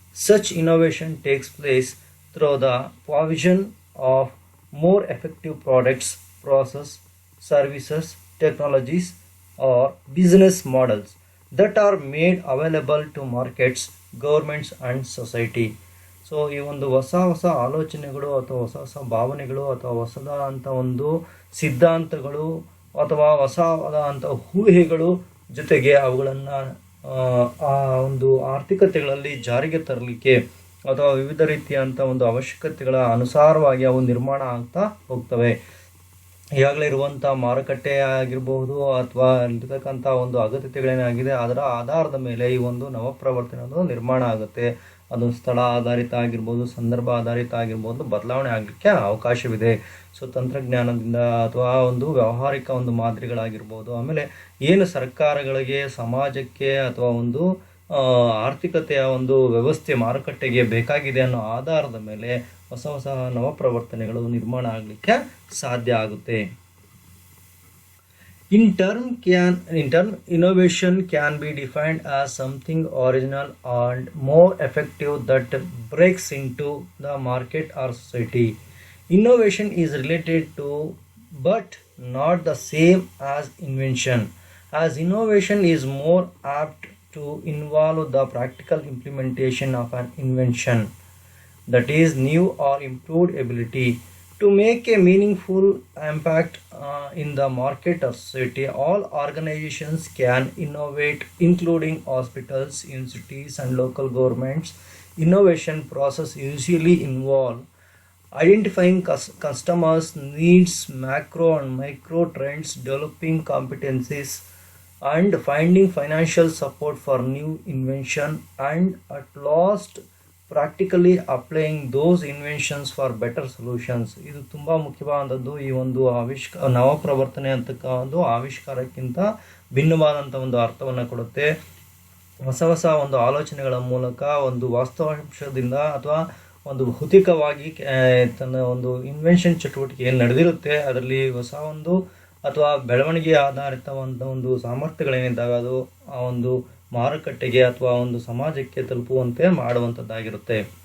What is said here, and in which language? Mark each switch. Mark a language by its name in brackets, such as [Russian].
[English] Such innovation takes place through the provision of more effective products, process, services, technologies or business models that are made available to markets, governments and society. [Kannada] So ಈ ಒಂದು ಹೊಸ ಆಲೋಚನೆಗಳು ಅಥವಾ ಹೊಸ ಭಾವನೆಗಳು ಅಥವಾ ಹೊಸದಾದಂಥ ಒಂದು ಸಿದ್ಧಾಂತಗಳು ಅಥವಾ ಹೊಸದಾದಂಥ ಊಹೆಗಳು ಜೊತೆಗೆ ಅವುಗಳನ್ನು ಆ ಒಂದು ಆರ್ಥಿಕತೆಗಳಲ್ಲಿ ಜಾರಿಗೆ ತರಲಿಕ್ಕೆ ಅಥವಾ ವಿವಿಧ ರೀತಿಯಂಥ ಒಂದು ಅವಶ್ಯಕತೆಗಳ ಅನುಸಾರವಾಗಿ ಅವು ನಿರ್ಮಾಣ ಆಗ್ತಾ ಹೋಗ್ತವೆ. ಈಗಾಗಲೇ ಇರುವಂಥ ಮಾರುಕಟ್ಟೆ ಆಗಿರಬಹುದು ಅಥವಾ ಇರತಕ್ಕಂಥ ಒಂದು ಅಗತ್ಯತೆಗಳೇನಾಗಿದೆ ಅದರ ಆಧಾರದ ಮೇಲೆ ಈ ಒಂದು ನವಪ್ರವರ್ತನೆ ಅನ್ನೋದು ನಿರ್ಮಾಣ ಆಗುತ್ತೆ. ಅದು ಸ್ಥಳ ಆಧಾರಿತ ಆಗಿರ್ಬೋದು, ಸಂದರ್ಭ ಆಧಾರಿತ ಆಗಿರ್ಬೋದು, ಬದಲಾವಣೆ ಆಗಲಿಕ್ಕೆ ಅವಕಾಶವಿದೆ. ಸೊ ತಂತ್ರಜ್ಞಾನದಿಂದ ಅಥವಾ ಒಂದು ವ್ಯಾವಹಾರಿಕ ಒಂದು ಮಾದರಿಗಳಾಗಿರ್ಬೋದು, ಆಮೇಲೆ ಏನು ಸರ್ಕಾರಗಳಿಗೆ, ಸಮಾಜಕ್ಕೆ ಅಥವಾ ಒಂದು ಆರ್ಥಿಕತೆಯ ಒಂದು ವ್ಯವಸ್ಥೆ ಮಾರುಕಟ್ಟೆಗೆ ಬೇಕಾಗಿದೆ ಅನ್ನೋ ಆಧಾರದ ಮೇಲೆ ಹೊಸ ನವಪ್ರವರ್ತನೆಗಳು ನಿರ್ಮಾಣ ಆಗಲಿಕ್ಕೆ ಸಾಧ್ಯ ಆಗುತ್ತೆ. [English] In turn, innovation can be defined as something original and more effective that breaks into the market or society. Innovation is related to but not the same as invention, as innovation is more apt to involve the practical implementation of an invention, that is new or improved ability to make a meaningful impact in the market or society. All organizations can innovate, including hospitals, universities, and local governments. Innovation process usually involve identifying customers' needs, macro and micro trends, developing competencies, and finding financial support for new invention, and at last practically applying those inventions for better solutions. [Kannada] ಇದು ತುಂಬ ಮುಖ್ಯವಾದದ್ದು. ಈ ಒಂದು ನವಪ್ರವರ್ತನೆ ಅಂತಕ್ಕ ಒಂದು ಆವಿಷ್ಕಾರಕ್ಕಿಂತ ಭಿನ್ನವಾದಂಥ ಒಂದು ಅರ್ಥವನ್ನು ಕೊಡುತ್ತೆ. ಹೊಸ ಹೊಸ ಒಂದು ಆಲೋಚನೆಗಳ ಮೂಲಕ ಒಂದು ವಾಸ್ತವಾಂಶದಿಂದ ಅಥವಾ ಒಂದು ಭೌತಿಕವಾಗಿ ತನ್ನ ಒಂದು ಇನ್ವೆನ್ಷನ್ ಚಟುವಟಿಕೆ ಏನು ನಡೆದಿರುತ್ತೆ ಅದರಲ್ಲಿ ಹೊಸ ಒಂದು ಅಥವಾ ಬೆಳವಣಿಗೆ ಆಧಾರಿತವಂಥ ಒಂದು ಸಾಮರ್ಥ್ಯಗಳೇನಿದ್ದಾಗ ಅದು ಆ ಒಂದು ಮಾರುಕಟ್ಟೆಗೆ ಅಥವಾ ಒಂದು ಸಮಾಜಕ್ಕೆ ತಲುಪುವಂತೆ ಮಾಡುವಂಥದ್ದಾಗಿರುತ್ತೆ.